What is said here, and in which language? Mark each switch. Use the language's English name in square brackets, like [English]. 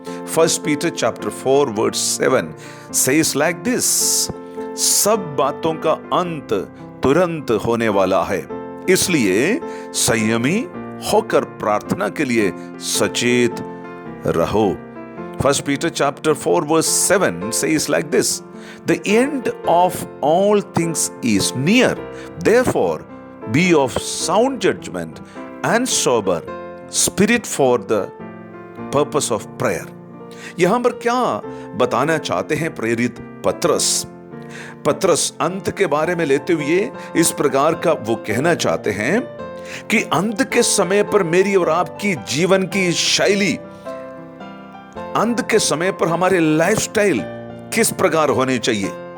[English] 1 Peter chapter 4 verse 7 says like this, [Hindi] सब बातों का अंत तुरंत होने वाला है, इसलिए संयमी होकर प्रार्थना के लिए सचेत रहो। [English] 1 Peter chapter 4 verse 7 says like this, the end of all things is near, therefore be of sound judgment and sober spirit for the purpose of prayer। [Hindi] यहां पर क्या बताना चाहते हैं प्रेरित पत्रस अंत के बारे में लेते हुए इस प्रकार का वो कहना चाहते हैं कि अंत के समय पर मेरी और आपकी जीवन की शैली, अंत के समय पर हमारे लाइफस्टाइल किस प्रकार होने चाहिए।